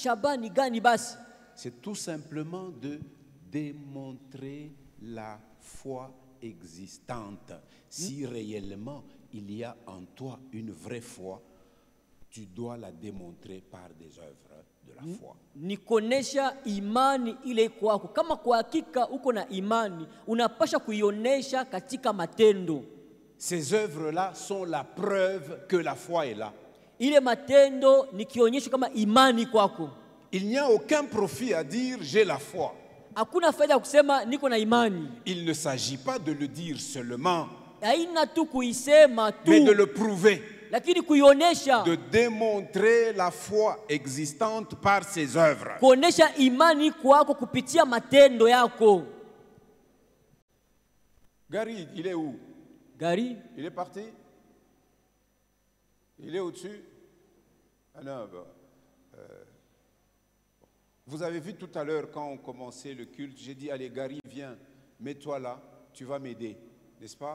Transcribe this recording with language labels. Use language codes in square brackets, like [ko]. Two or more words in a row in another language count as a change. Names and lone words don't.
[fr] C'est tout simplement de démontrer la foi existante. Si réellement il y a en toi une vraie foi, tu dois la démontrer par des œuvres de la foi. [sw] Ni kuonesha imani ile kwako. Kama kwa hakika uko na imani, unapasha kuionesha katika matendo. [fr] Ces œuvres-là sont la preuve que la foi est là. [sw] Ile matendo ni kionyesho kama imani kwako. [fr] Il n'y a aucun profit à dire j'ai la foi. [sw] Hakuna faida kusema niko na imani. [fr] Il ne s'agit pas de le dire seulement, [sw] Haina tu kuisema tu, [fr] mais de le prouver, [sw] lakini kuionesha, [fr] de démontrer la foi existante par ses œuvres. [sw] kuonesha imani kwako kupitia matendo yako. [fr] Gary, il est où? Gari, Il est parti? Il est au-dessus? Ah non, bah, vous avez vu tout à l'heure quand on commençait le culte, j'ai dit, allez Gary, viens, mets-toi là, tu vas m'aider, n'est-ce pas?